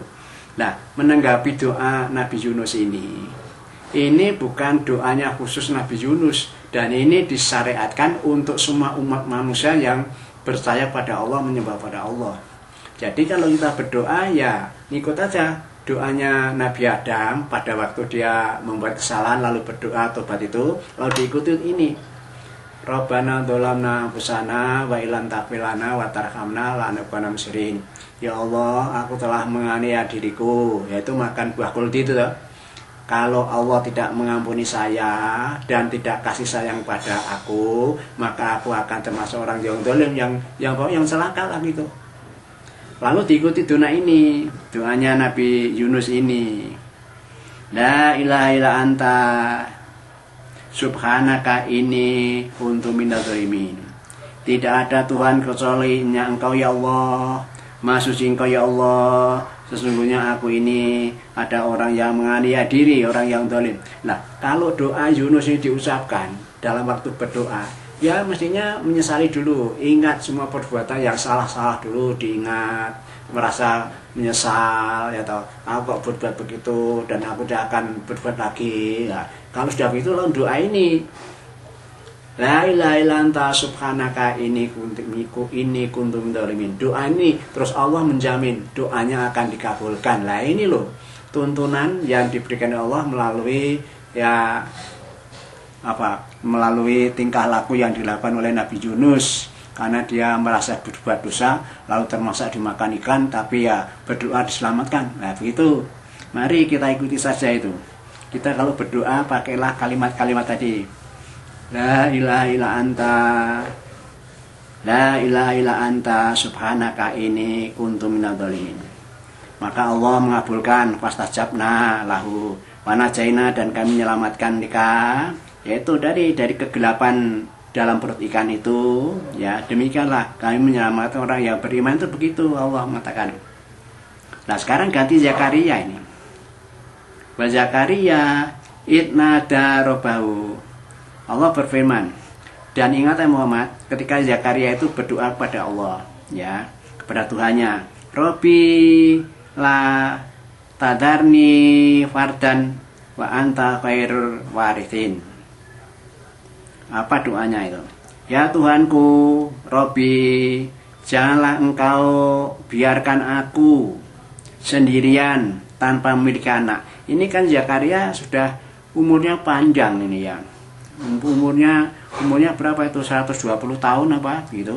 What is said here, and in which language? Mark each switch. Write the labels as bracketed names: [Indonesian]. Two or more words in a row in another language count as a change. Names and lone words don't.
[Indonesian] Nah, menanggapi doa Nabi Yunus ini bukan doanya khusus Nabi Yunus, dan ini disyariatkan untuk semua umat manusia yang percaya pada Allah, menyembah pada Allah. Jadi kalau kita berdoa ya ikut aja doanya Nabi Adam pada waktu dia membuat kesalahan lalu berdoa tobat itu, lalu diikuti ini. [Arabic] ربنا ظلمنا أنفسنا وإن لم تغفر لنا وترحمنا لنكونن من الخاسرين. [Indonesian] Ya Allah, aku telah menganiaya diriku, yaitu makan buah kuldi itu toh. Kalau Allah tidak mengampuni saya dan tidak kasih sayang pada aku, maka aku akan termasuk orang yang zalim, yang celaka lah gitu. Lalu diikuti doa ini, doanya Nabi Yunus ini. [Arabic] لا إله إلا أنت سبحانك إني كنت من الظالمين. [Indonesian] Tidak ada Tuhan kecuali Engkau ya Allah. Maha suci Engkau ya Allah. Sesungguhnya aku ini ada orang yang menganiaya diri, orang yang zalim. Nah, kalau doa Yunus ini diucapkan dalam waktu berdoa, ya mestinya menyesali dulu, ingat semua perbuatan yang salah-salah dulu diingat, merasa menyesal ya toh, aku kok berbuat begitu dan aku tidak akan berbuat lagi. Nah, kalau sudah begitu lalu doa ini, [Arabic] لا إله إلا أنت سبحانك إني كنت من الظالمين. [Indonesian] Doa ini terus Allah menjamin doanya akan dikabulkan. Lah ini loh tuntunan yang diberikan Allah melalui ya melalui tingkah laku yang dilakukan oleh Nabi Yunus, karena dia merasa berbuat dosa lalu termasuk dimakan ikan, tapi ya berdoa diselamatkan. Nah begitu, mari kita ikuti saja itu. Kita kalau berdoa pakailah kalimat-kalimat tadi, [Arabic] لا إله إلا أنت لا إله إلا أنت سبحانك إني كنت من الظالمين. [Indonesian] Maka Allah mengabulkan, [Arabic] فاستجبنا له ونجيناه, [Indonesian] dan kami menyelamatkan mereka, yaitu dari kegelapan dalam perut ikan itu. Ya demikianlah kami menyelamatkan orang yang beriman itu, begitu Allah mengatakan. Nah sekarang ganti Zakaria ini. [Arabic] وزكريا إذ نادى ربه, [Indonesian] Allah berfirman, dan ingat ya Muhammad, ketika Zakaria itu berdoa kepada Allah, ya kepada Tuhannya, [Arabic] رب لا تذرني فردا وأنت خير الوارثين. [Indonesian] Apa doanya itu? Ya Tuhanku, Robbi, janganlah engkau biarkan aku sendirian tanpa memiliki anak. Ini kan Zakaria sudah umurnya panjang ini ya. Umurnya berapa itu? 120 tahun apa gitu.